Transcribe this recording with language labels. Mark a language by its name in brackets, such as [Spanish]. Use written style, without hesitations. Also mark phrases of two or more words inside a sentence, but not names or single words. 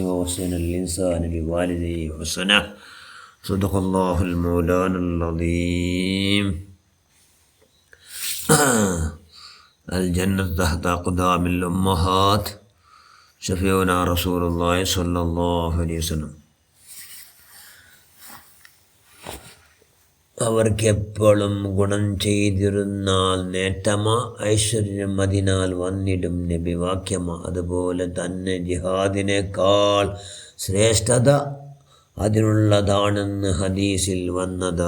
[Arabic] ووصينا الإنسان بوالديه حسنا. صدق الله المولانا العظيم. الجنة تحت أقدام الأمهات. شفيعنا رسول الله صلى الله عليه وسلم. [Malayalam] അവർക്കെപ്പോഴും ഗുണം ചെയ്തിരുന്നാൽ നേട്ടമ, ഐശ്വര്യം അതിനാൽ വന്നിടും നബി വാക്യമ. അതുപോലെ തന്നെ ജിഹാദിനേക്കാൾ ശ്രേഷ്ഠത അതിനുള്ളതാണെന്ന് ഹദീസിൽ വന്നതാ.